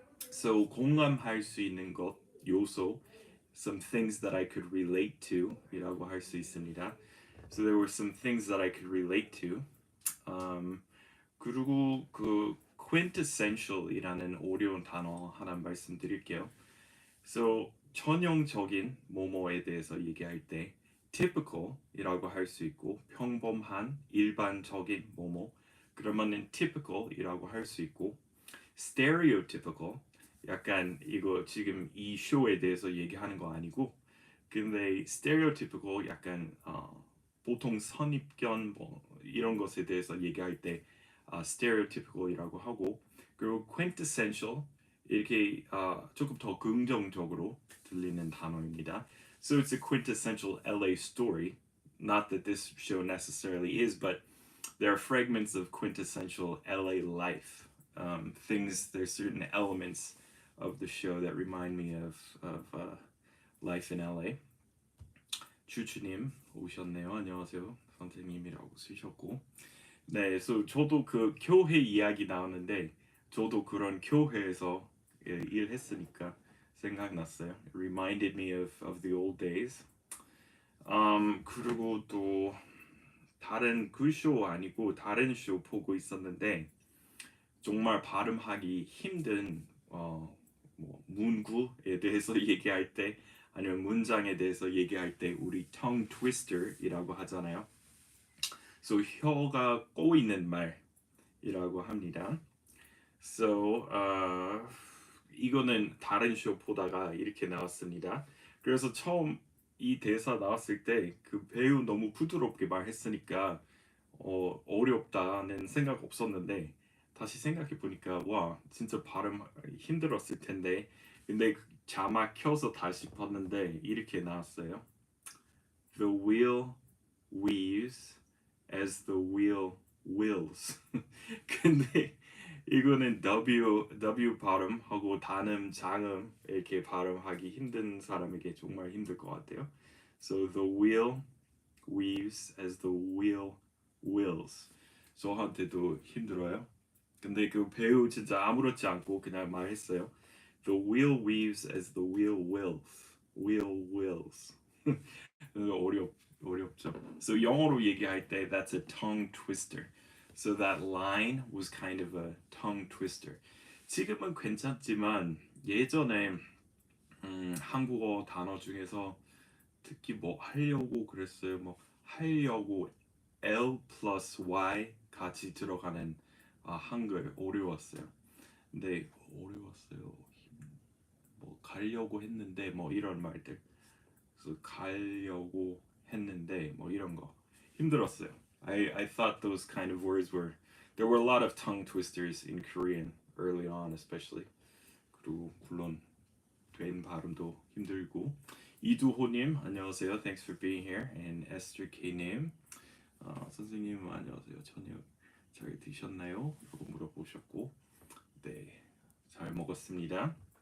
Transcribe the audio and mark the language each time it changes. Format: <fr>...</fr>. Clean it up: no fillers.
<ko>So 공감할 수 있는 것 요소</ko> <en>some things that I could relate to</en> <ko>이라고 할 수 있습니다.</ko> <en>So there were some things that I could relate to.</en> <ko>그리고 그 quintessential이라는 어려운 단어 하나 말씀드릴게요. So 전형적인 뭐뭐에 대해서 얘기할 때 typical이라고 할 수 있고 평범한 일반적인 뭐뭐 그러면은 typical이라고 할 수 있고 stereotypical 약간 이거 지금 이 쇼에 대해서 얘기하는 거 아니고 근데 stereotypical 약간 보통 선입견 뭐 이런 것에 대해서 얘기할 때 stereotypical이라고 하고 그리고 quintessential 이렇게 조금 더 긍정적으로 들리는 단어입니다.</ko> <en>So it's a quintessential LA story. Not that this show necessarily is, but there are fragments of quintessential LA life. There's certain elements of the show that remind me of life in LA.</en> <ko>주주님 오셨네요. 안녕하세요. 선생님이라고 쓰셨고 네, 그래서 저도 그 교회 이야기 나오는데 저도 그런 교회에서 일했으니까 생각났어요.</ko> <en>It reminded me of the old days.</en> <ko>그리고 또 다른 그 쇼 아니고 다른 쇼 보고 있었는데 정말 발음하기 힘든 뭐 문구에 대해서 얘기할 때 아니면 문장에 대해서 얘기할 때 우리 tongue twister이라고 하잖아요. So 혀가 꼬이는 말이라고 합니다. So 이거는 다른 쇼 보다가 이렇게 나왔습니다. 그래서 처음 이 대사 나왔을 때 그 배우 너무 부드럽게 말했으니까 어렵다는 생각 없었는데 다시 생각해 보니까 와 진짜 발음 힘들었을 텐데 근데 그 자막 켜서 다시 봤는데 이렇게 나왔어요.</ko> <en>The wheel weaves as the wheel wills.</en> <ko>근데 이거는 W 발음하고 단음, 장음 이렇게 발음하기 힘든 사람에게 정말 힘들 것 같아요.</ko> <en>So the wheel weaves as the wheel wills.</en> <ko>저한테도 힘들어요. 근데 그 배우 진짜 아무렇지 않고 그냥 말했어요.</ko> <en>The wheel weaves as the wheel wills. Wheel wills.</en> <ko>어렵죠.</ko> <en>So</en> <ko>영어로 얘기할 때</ko> <en>that's a tongue twister. So that line was kind of a tongue twister.</en> <ko>지금은 괜찮지만 예전에 한국어 단어 중에서 특히 뭐 하려고 그랬어요. 뭐 하려고 L plus Y 같이 들어가는 한글 어려웠어요. 근데 어려웠어요. 뭐 가려고 했는데 뭐 이런 말들. 그래서 가려고 했는데 뭐 이런 거 힘들었어요.</ko> <en>I thought those kind of words were there were a lot of tongue twisters in Korean early on especially.</en> <ko>그리고 물론 된 발음도 힘들고 이두호님 안녕하세요.</ko> <en>Thanks for being here.</en> <ko>And Esther K님 선생님 안녕하세요. 저녁 잘 드셨나요? 라고 물어보셨고 네 잘 먹었습니다.</ko>